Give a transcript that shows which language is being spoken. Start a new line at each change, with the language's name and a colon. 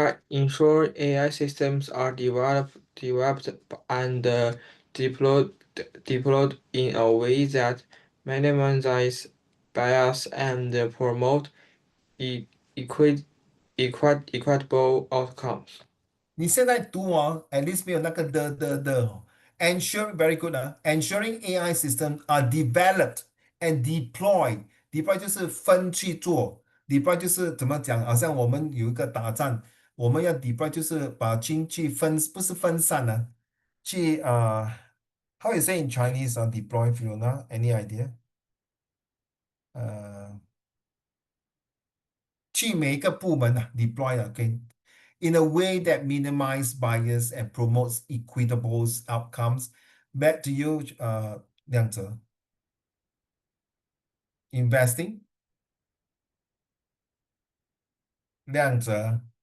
English: Ensure AI systems are developed and deployed in a way that minimizes bias and promote e- equi- equitable outcomes.
Chinese: 你现在读哦，
English: at least
Chinese: 没有那个的，
English: ensure very good 啊，ensuring AI systems are developed and deployed。
Chinese: deploy 就是分去做，deploy 就是怎么讲？好像我们有一个打仗，我们要 deploy 就是把军去分，不是分散呢、去
English: how you say in Chinese on deploy
Chinese: Fiona?
English: Any idea?
Chinese: 呃，去每一个部门啊，deploy 啊，OK。
English: In a way that minimize bias and promotes equitable outcomes. Back to you, 亮哲. Investing, 亮哲.